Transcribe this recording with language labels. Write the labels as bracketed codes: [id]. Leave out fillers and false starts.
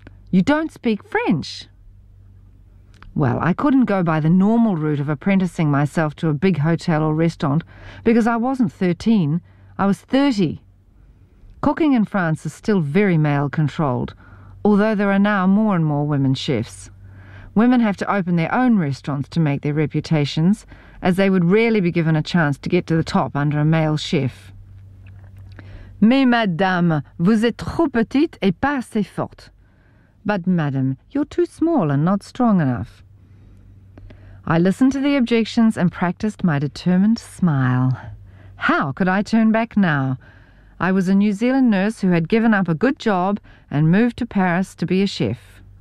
[en] You don't speak French." Well, I couldn't go by the normal route of apprenticing myself to a big hotel or restaurant because I wasn't 13, I was 30. Cooking in France is still very male-controlled, although there are now more and more women chefs. Women have to open their own restaurants to make their reputations, as they would rarely be given a chance to get to the top under a male chef. [fr] "Mais, madame, vous êtes trop petite et pas assez forte." [en] "But, madame, you're too small and not strong enough." I listened to the objections and practiced my determined smile. How could I turn back now? I was a New Zealand nurse who had given up a good job and moved to Paris to be a chef.